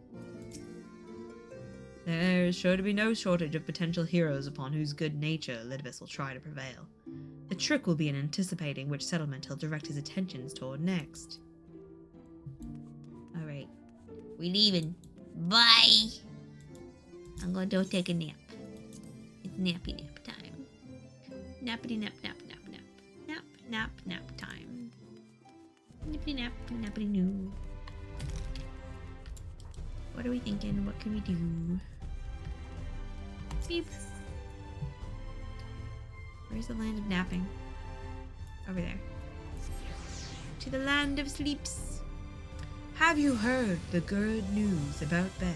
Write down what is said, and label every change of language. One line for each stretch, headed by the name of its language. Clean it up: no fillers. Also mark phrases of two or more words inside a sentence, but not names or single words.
English: There is sure to be no shortage of potential heroes upon whose good nature Elidibus will try to prevail. The trick will be in anticipating which settlement he'll direct his attentions toward next. Alright. We leaving. Bye! I'm going to go take a nap. It's nappy nap time. Nappity nap nap nap nap. Nap nap nap time. Nippity nap nappity noo. What are we thinking? What can we do? Beep. Where's the land of napping? Over there. To the land of sleeps. Have you heard the good news about Ben?